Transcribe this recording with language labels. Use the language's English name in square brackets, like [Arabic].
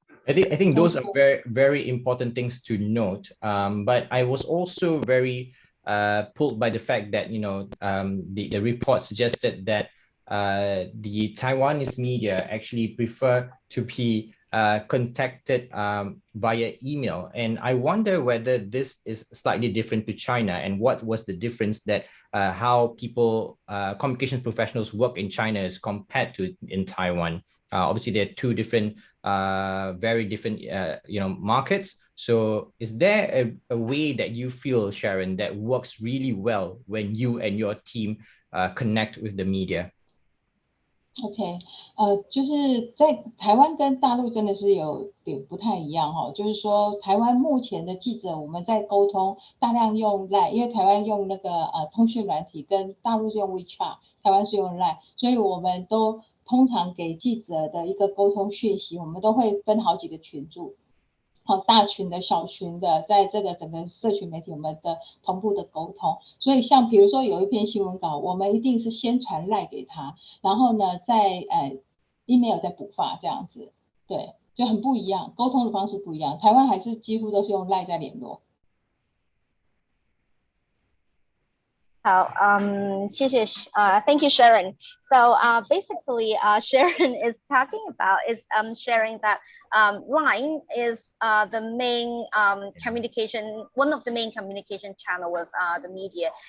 [English] I think those are very important things to note. But I was also very pulled by the fact that the report suggested that the Taiwanese media actually prefer to be contacted via email, and I wonder whether this is slightly different to China, and what was the difference that how people communications professionals work in China as compared to in Taiwan. Obviously, there are two different, very different, markets. So, is there a way that you feel, Sharon, that works really well when you and your team connect with the media? [Chinese] OK， 就是在台湾跟大陆真的是有点不太一样哈，就是说台湾目前的记者我们在沟通大量用 LINE， 因为台湾用那个通讯软体，跟大陆是用 WeChat， 台湾是用 LINE， 所以我们都通常给记者的一个沟通讯息，我们都会分好几个群组。好，大群的、小群的，在这个整个社群媒体，我们的同步的沟通。所以像比如说有一篇新闻稿，我们一定是先传赖给他，然后呢，再email 再补发这样子，对，就很不一样，沟通的方式不一样。台湾还是几乎都是用赖在联络。好，谢谢， [English] thank you, Sharon. So basically, Sharon is talking about is sharing that LINE is the main communication, one of the main communication channel with the media.